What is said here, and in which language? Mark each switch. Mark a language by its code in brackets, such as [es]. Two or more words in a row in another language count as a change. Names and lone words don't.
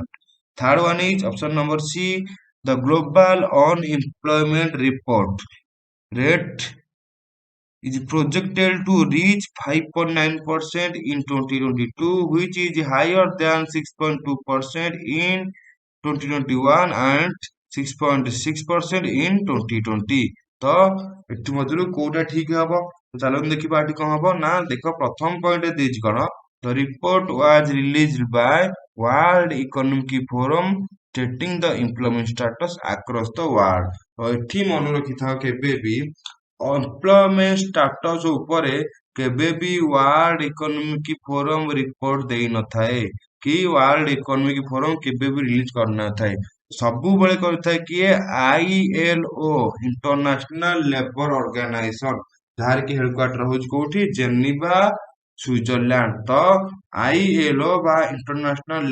[en] Third one is option number C, the Global Unemployment Report rate is projected to reach 5.9% in 2022, which is higher than 6.2% in 2021 and 6.6% in 2020. [or] ତ ଏଠି ମଧ୍ୟରୁ କୋଉଟା ଠିକ ହବ? ଚାଲନ୍ତୁ ଦେଖିବା ଏଠି କଣ ହବ ନା ଦେଖ ପ୍ରଥମ ପଏଣ୍ଟ ଦେଇଛି କଣ [en] the report was released by World Economic Forum stating the employment status across the world. [or] ତ ଏଠି ମନେ ରଖିଥାଅ କେବେ ବି [en] employment status [or] ଉପରେ କେବେ ବି ୱାର୍ଲଡ ଇକୋନୋମିକ ଫୋରମ ରିପୋର୍ଟ ଦେଇନଥାଏ କି ୱାର୍ଲଡ ଇକୋନୋମିକ ଫୋରମ କେବେ ବି ରିଲିଜ କରିନଥାଏ ସବୁବେଳେ କରିଥାଏ କିଏ ILO ଇଣ୍ଟରନ୍ୟାସନାଲ ଲେବର ଅର୍ଗାନାଇଜେସନ ଯାହାର କି ହେଡକ୍ୱାର୍ଟର ହଉଛି କୋଉଠି ଜେନିଭା ସୁଇଜରଲ୍ୟାଣ୍ଡ ତ ILO ବା ଇଣ୍ଟରନ୍ୟାସନାଲ